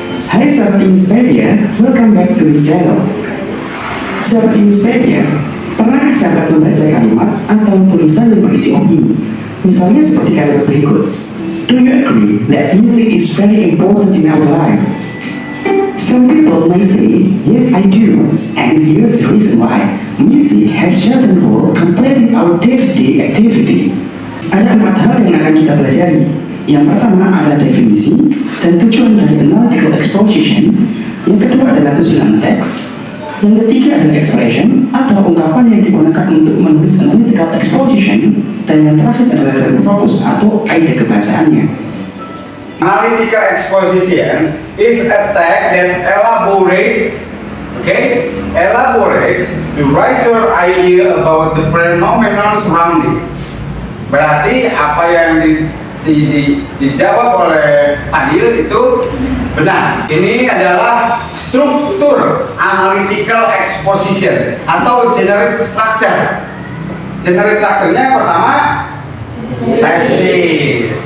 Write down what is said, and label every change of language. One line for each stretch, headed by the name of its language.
Indonesian: Hai sahabat Inspiria,
English: welcome back to this channel.
Indonesian: Sahabat Inspiria, pernahkah sahabat membaca kalimat atau tulisan yang berisi opini? Misalnya seperti kalimat berikut.
English: Do you agree that music is very important in our life? Some people may say, yes I do, and here's the reason why. Music has certain role completing our day-to-day activity.
Indonesian: Ada 4 hal yang akan kita pelajari. Yang pertama adalah definisi dan tujuan dari analytical exposition. Yang kedua adalah susunan teks. Yang ketiga adalah expression atau ungkapan yang digunakan untuk menulis analytical exposition. Dan yang terakhir adalah verb fokus atau ide kebahasaannya.
English: Analytical exposition is a text that elaborate the writer idea about the phenomenon surrounding.
Indonesian: Berarti apa yang dijawab oleh Fadil itu benar. Ini adalah struktur analytical exposition atau generic structure. Generic structure-nya yang pertama tesis.